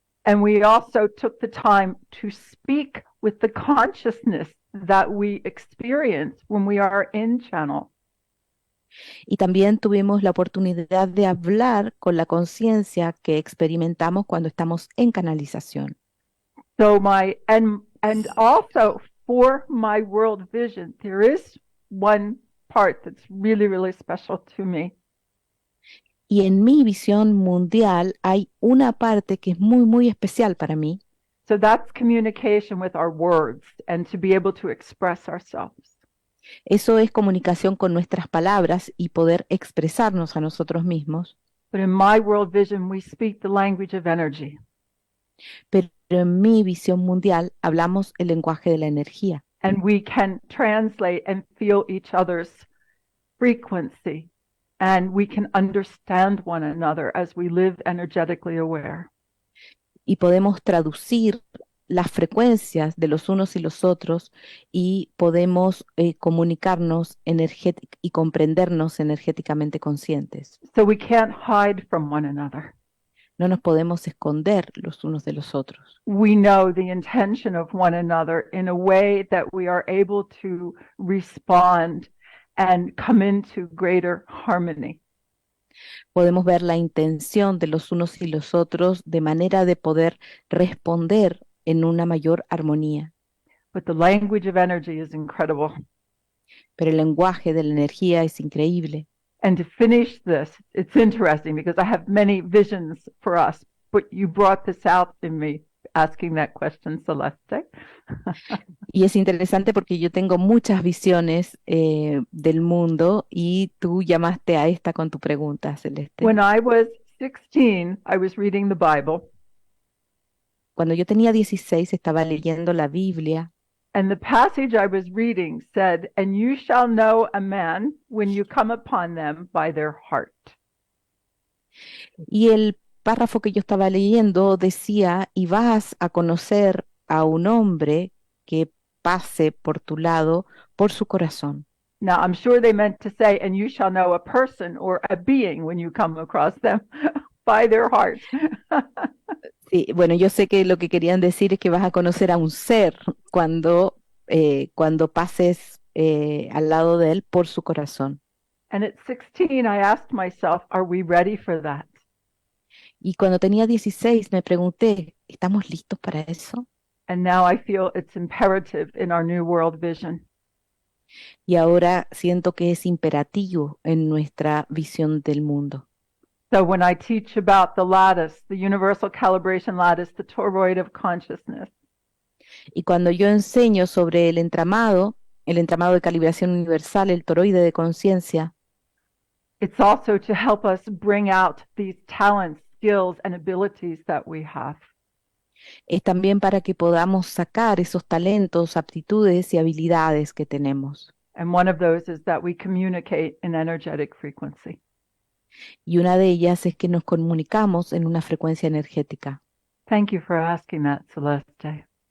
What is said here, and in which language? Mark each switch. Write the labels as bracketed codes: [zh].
[en] And we also took the time to speak with the consciousness that we experience when we are in channel. [es] Y también tuvimos la oportunidad de hablar con la conciencia que experimentamos cuando estamos en canalización. [en] So and also for my world vision, there is one part that's really, really special to me. [es] Y en mi visión mundial hay una parte que es muy, muy especial para mí. [en] So that's communication with our words and to be able to express ourselves. [es] Eso es comunicación con nuestras palabras y poder expresarnos a nosotros mismos. [en] But in my world vision, we speak the language of energy. [es] Pero en mi visión mundial hablamos el lenguaje de la energía. [en] And we can translate and feel each other's frequency. And we can understand one another as we live energetically aware. [es] Y podemos traducir las frecuencias de los unos y los otros y podemos comunicarnos y comprendernos energéticamente conscientes. [en] So we can't hide from one another. [es] No nos podemos esconder los unos de los otros. [en] We know the intention of one another in a way that we are able to respond and come into greater harmony. [es] Podemos ver la intención de los unos y los otros de manera de poder responder en una mayor armonía. [en] But the language of energy is incredible. [es] Pero el lenguaje de la energía es increíble. [en] And to finish this, it's interesting because I have many visions for us, but you brought this out in me asking that question, Celeste. [es] Y es interesante porque yo tengo muchas visiones del mundo y tú llamaste a esta con tu pregunta, Celeste. [en] When I was 16, I was reading the Bible, [es] Cuando yo tenía 16 estaba leyendo la Biblia [en] and the passage I was reading said, "And you shall know a man when you come upon them by their heart." [es] y el párrafo que yo estaba leyendo decía, y vas a conocer a un hombre que pase por tu lado por su corazón. [en] Now, I'm sure they meant to say, "And you shall know a person or a being when you come across them by their heart." [es] Sí, bueno, yo sé que lo que querían decir es que vas a conocer a un ser cuando pases al lado de él por su corazón. [en] And at 16, I asked myself, are we ready for that? [es] Y cuando tenía 16 me pregunté, ¿estamos listos para eso? [en] And now I feel it's imperative in our New World Vision. [es] Y ahora siento que es imperativo en nuestra visión del mundo. [en] So when I teach about the lattice, the universal calibration lattice, the toroid of consciousness, [es] Y cuando yo enseño sobre el entramado de calibración universal, el toroide de conciencia, [en] it's also to help us bring out these talents, skills, and abilities that we have. [es] es también para que podamos sacar esos talentos, aptitudes y habilidades que tenemos. [en] And one of those is that we communicate in energetic frequency. [es] Y una de ellas es que nos comunicamos en una frecuencia energética. [en] Thank you for asking that, Celeste.